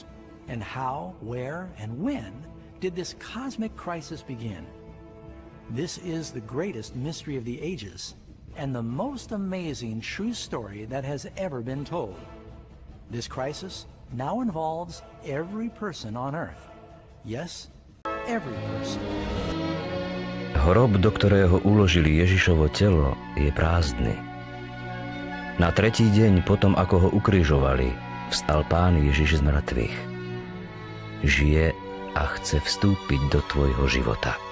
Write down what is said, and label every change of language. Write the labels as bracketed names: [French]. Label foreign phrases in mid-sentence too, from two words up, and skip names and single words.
[English] And how, where, and when did this cosmic crisis begin? This is the greatest mystery of the ages and the most amazing true story that has ever been told. This crisis now involves every person on earth. Yes, every person. [Slovak] Hrob, do ktorého uložili Ježišovo telo, je prázdny. Na tretí deň potom, ako ho ukrižovali, vstal Pán Ježiš z mŕtvych. Žije a chce vstúpiť do tvojho života.